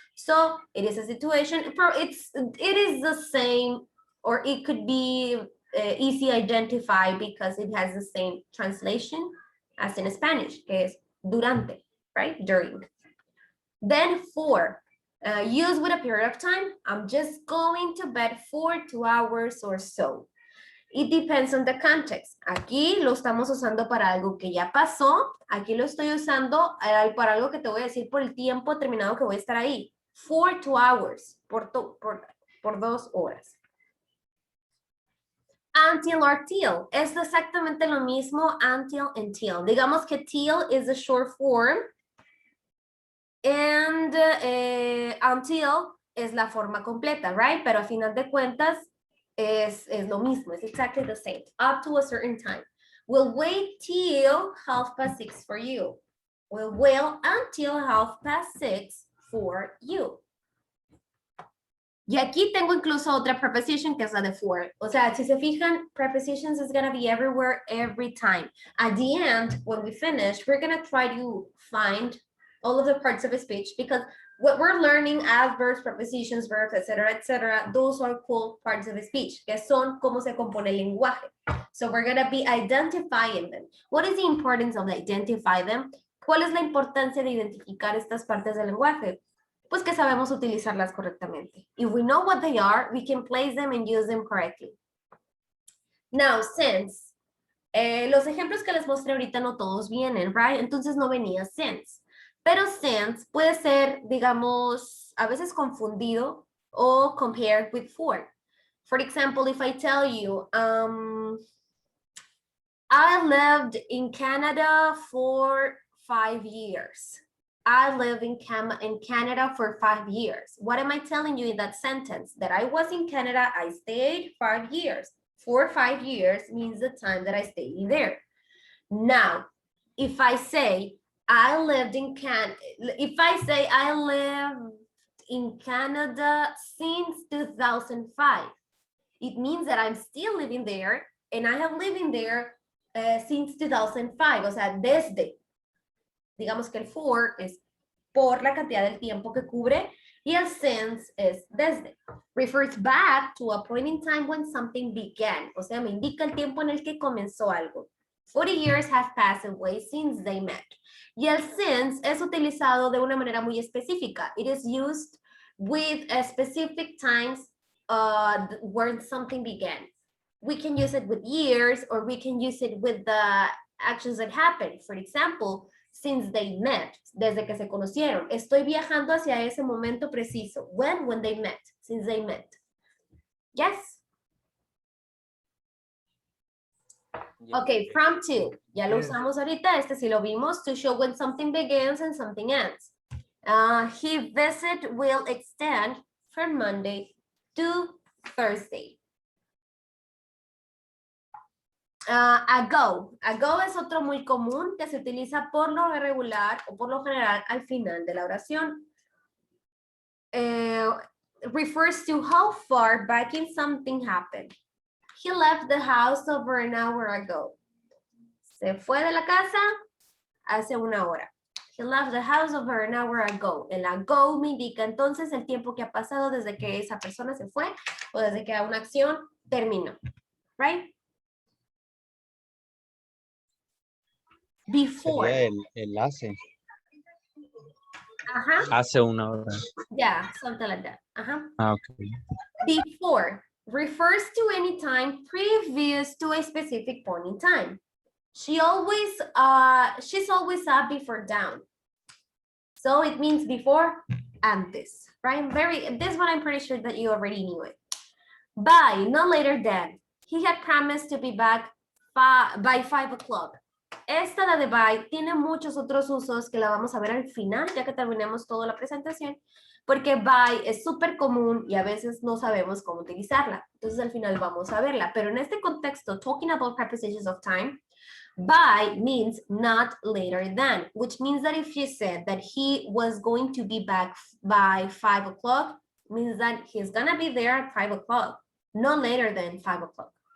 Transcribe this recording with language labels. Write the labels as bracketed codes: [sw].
[en] So it is a situation, it is the same, or it could be easy identify because it has the same translation as in Spanish, [es] que es durante, [en] right? During. Then for, used with a period of time, I'm just going to bed for 2 hours or so. It depends on the context. [es] Aquí lo estamos usando para algo que ya pasó. Aquí lo estoy usando para algo que te voy a decir por el tiempo determinado que voy a estar ahí. [en] For 2 hours, [es] por 2 horas. [en] Until or till [es] es exactamente lo mismo [en] until and till. [es] Digamos que [en] till is the short form [es] And until es la forma completa, right? Pero a final de cuentas es lo mismo. [en] It's exactly the same. Up to a certain time. We'll wait till 6:30 for you. We'll wait until 6:30 for you. [es] Y aquí tengo incluso otra preposition que es la de for. O sea, si se fijan, [en] prepositions is going to be everywhere, every time. At the end, when we finish, we're going to try to find all of the parts of a speech because what we're learning, adverbs, prepositions, verbs, etc., those are called parts of a speech, [es] que son cómo se compone el lenguaje. [en] So we're going to be identifying them. What is the importance of identify them? [es] ¿Cuál es la importancia de identificar estas partes del lenguaje? Pues que sabemos utilizarlas correctamente. [en] If we know what they are, we can place them and use them correctly. [es] Now, since, los ejemplos que les mostré ahorita no todos vienen, right? Entonces no venía since. Pero since puede ser, digamos, a veces confundido o [en] compared with for. For example, if I tell you, I lived in Canada for 5 years. I live in Canada for 5 years. What am I telling you in that sentence? That I was in Canada, I stayed 5 years. For 5 years means the time that I stayed there. Now, if I say I lived in if I say I lived in Canada since 2005, it means that I'm still living there and I have living there since 2005, [es] o sea, desde. Digamos que el for es por la cantidad del tiempo que cubre y el since es desde. [en] Refers back to a point in time when something began. [es] O sea, me indica el tiempo en el que comenzó algo. [en] 40 years have passed away since they met. [es] Y el since es utilizado de una manera muy específica. [en] It is used with a specific times where something began. We can use it with years or we can use it with the actions that happened. For example, since they met, [es] desde que se conocieron. Estoy viajando hacia ese momento preciso. [en] When they met, since they met. Yes? Okay, from to. [es] Ya lo [en] Yes. [es] usamos ahorita. Este sí lo vimos. [en] To show when something begins and something ends. His visit will extend from Monday to Thursday. Ago. [es] Ago es otro muy común que se utiliza por lo regular o por lo general al final de la oración. [en] Refers to how far back in something happened. He left the house over an hour ago. [es] Se fue de la casa hace una hora. [en] He left the house over an hour ago. [es] El ago me indica entonces el tiempo que ha pasado desde que esa persona se fue o desde que una acción terminó. [en] Right? Before. [es] Sería el hace. Ajá. Hace una hora. [en] Yeah, something like that. Ajá. Ah, ok. Before refers to any time previous to a specific point in time. She's always up before down. So it means before antes, right? This one I'm pretty sure that you already knew it. By, no later than. He had promised to be back by 5 o'clock. [es] Esta, la de by, tiene muchos otros usos que la vamos a ver al final, ya que terminemos toda la presentación, porque by es súper común y a veces no sabemos cómo utilizarla. Entonces al final vamos a verla, pero en este contexto, [en] talking about prepositions of time, by means not later than, which means that if you said that he was going to be back by 5 o'clock, means that he's gonna be there at 5 o'clock, no later than 5 o'clock.